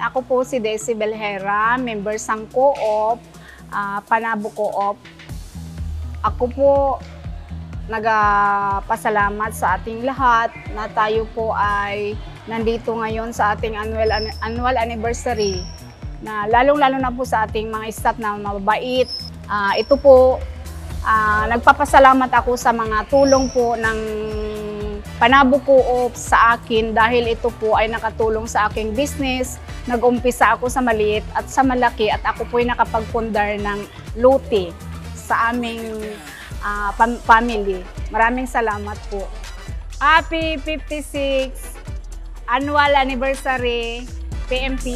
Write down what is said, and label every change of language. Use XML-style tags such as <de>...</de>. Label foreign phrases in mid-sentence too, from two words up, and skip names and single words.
<tl>Ako po si Daisy Belhera, member sang Co-op, Panabo Co-op. Ako po nagpasalamat sa ating lahat na tayo po ay nandito ngayon sa ating</tl> <en>annual anniversary</en> <tl>na lalong-lalo na po sa ating mga staff na mababait. Ito po, nagpapasalamat ako sa mga tulong po ng Panabo Co-op sa akin dahil ito po ay nakatulong sa aking business. Nag-umpisa ako sa maliit at sa malaki at ako po ay nakapagpundar ng lote sa aming family. Maraming salamat po.</tl> <en>Happy 56th Annual Anniversary PMPC.</en>